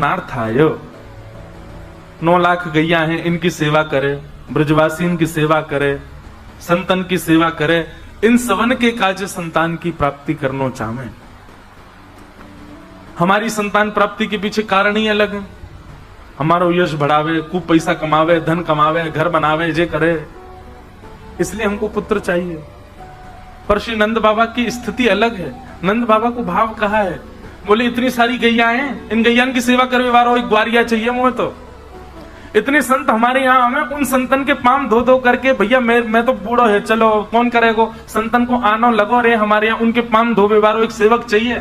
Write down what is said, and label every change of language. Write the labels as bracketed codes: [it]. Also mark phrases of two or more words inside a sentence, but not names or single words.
[bra] 9 लाख गैया हैं, इनकी सेवा करे, ब्रजवासीन की सेवा करे, संतन की सेवा करे, इन सवन के काज संतान की प्राप्ति करनो चाहे। [hi] हमारी संतान प्राप्ति के पीछे कारण ही अलग है। [bra] हमारो यश बढ़ावे, खूब पैसा कमावे, धन कमावे, घर बनावे, जे करे, [hi] इसलिए हमको पुत्र चाहिए। पर श्री नंद बाबा की स्थिति अलग है। [bra] नंद बाबा को भाव कहा है, बोले इतनी सारी गैया हैं, इन गैयान की सेवा करने वालों एक ग्वारिया चाहिए मुझे। तो इतने संत हमारे यहाँ, हमें उन संतन के पाम धो धो करके, भैया मैं तो बूढ़ो है, चलो कौन करेगो, संतन को आनो लगो रे, हमारे यहाँ उनके पाम धोबे वालों एक सेवक चाहिए।